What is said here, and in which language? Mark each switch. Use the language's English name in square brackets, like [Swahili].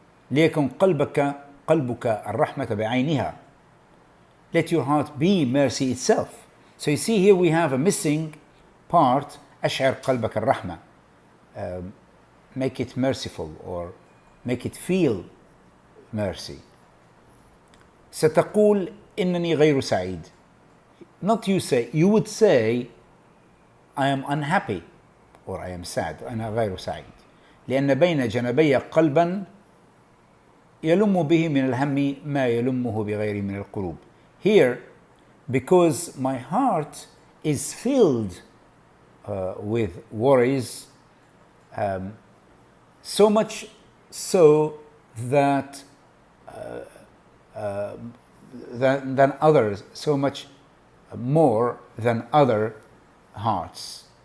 [Arabic] ليكن قلبك الرحمة بعينها, [English] let your heart be mercy itself. So you see here we have a missing part, [Arabic] أشعر قلبك الرحمة, [English] make it merciful or make it feel mercy. [Arabic] ستقول إنني غير سعيد, [English] not you say, you would say I am unhappy or I am sad, [Arabic] أنا غير سعيد, لأن بين جنبي قلبا يلم به من الهم ما يلمه بغير من القلوب. [English] Here, because my heart is filled with worries, so much so that than others, so much more than other hearts.